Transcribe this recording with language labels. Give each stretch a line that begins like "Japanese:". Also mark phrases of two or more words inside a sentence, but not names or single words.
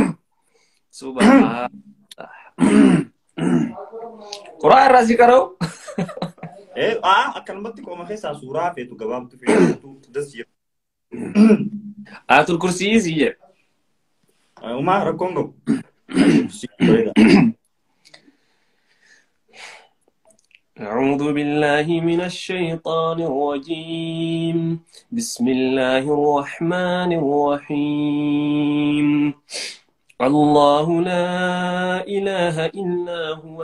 Oromo: Subhanallah. Qur'aan irraa si qara'u. Akkanumatti qooma keessaa suuraa feetu gabaabtu feetu das jira. Aatul kursii si jedha. Umaa rakkoon qabu.
Arabic: أعوذ بالله من الشيطان الرجيم بسم الله الرحمن الرحيم الله لا إله إلا هو